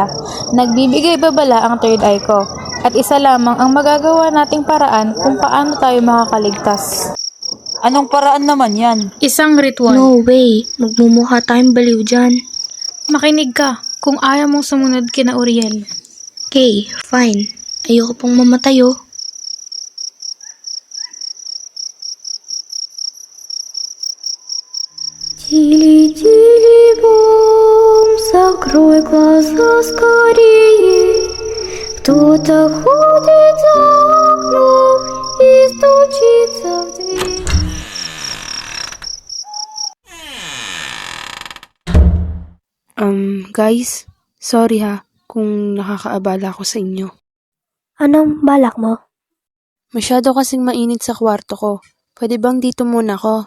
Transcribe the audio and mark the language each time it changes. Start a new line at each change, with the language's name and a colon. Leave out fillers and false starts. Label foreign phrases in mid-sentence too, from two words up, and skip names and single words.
Filipino: Nagbibigay babala ang
English: third eye
Filipino: ko. At isa lamang ang magagawa nating paraan kung paano tayo makakaligtas. Anong paraan naman yan? Isang ritual.
English: No way,
Filipino: magmumukha tayong baliw dyan. Makinig ka kung ayaw mong sumunod kina Uriel.
English: Okay, fine.
Filipino: Ayoko pong mamatay oh.
Russian: Тили-тили-бом, закрой глаза скорее. Кто-то ходит за окном и стучится в дверь.
English: Guys, sorry
Filipino: ha kung nakakaabala ako sa inyo. Anong balak mo? Masyado kasing mainit sa kwarto ko. Pwede bang dito muna ako?